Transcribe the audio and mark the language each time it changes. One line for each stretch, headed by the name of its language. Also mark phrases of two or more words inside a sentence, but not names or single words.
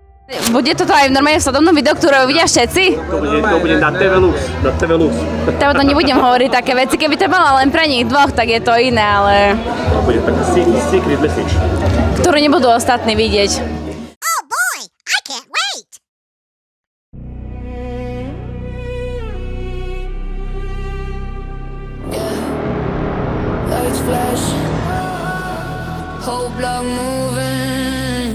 Slovak: Bude toto aj normálne v sledovnom videu, ktoré uvidia všetci? To bude na TV Lux, na TV Lux. Teda to nebudem hovoriť také veci, keby to bolo len pre nich dvoch, tak je to iné, ale... To bude taký
English: secret message.
Slovak: Ktorú nebudú ostatní vidieť.
English: Oh boy, I can't wait! Lights flash, whole block moving.